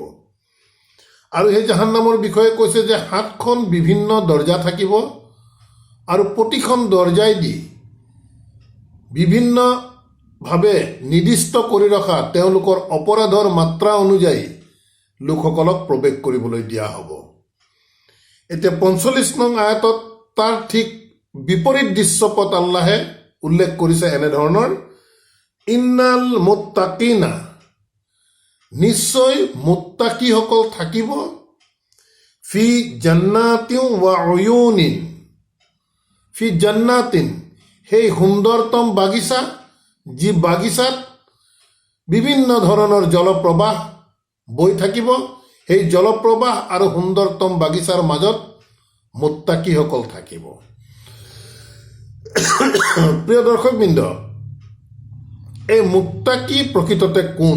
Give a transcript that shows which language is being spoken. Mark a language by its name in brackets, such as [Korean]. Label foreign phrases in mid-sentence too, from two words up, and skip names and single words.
[Assamese] আৰু সেই জাহান্নামৰ বিষয়ে কৈছে যে 7খন বিভিন্ন দৰ্জা থাকিব আৰু প্ৰতিখন দৰ্জাই দি বিভিন্নভাৱে নিৰ্দিষ্ট কৰি ৰখা তেওঁলোকৰ অপৰাধৰ মাত্ৰা অনুযায়ী লোকসকলক প্ৰৱেশ কৰিবলৈ দিয়া হ'ব। এতিয়া 45 নং আয়াতত তাৰ ঠিক বিপৰীত দৃশ্যপট আল্লাহে উল্লেখ কৰিছে এনেধৰণৰ, [Arabic] إن المتقين, [Assamese] নিশ্চয় মুত্তাকিসকল থাকিব, [Arabic] في جنات وعيون، في جنات, [Assamese] সেই সুন্দৰতম বাগিচা, যি বাগিচাত বিভিন্ন ধৰণৰ জলপ্ৰবাহ বৈ থাকিব। সেই জলপ্ৰবাহ আৰু সুন্দৰতম বাগিচাৰ মাজত মুত্তাকিসকল থাকিব। প্ৰিয় দৰ্শকবৃন্দ, এই মুত্তাকি প্ৰকৃততে কোন?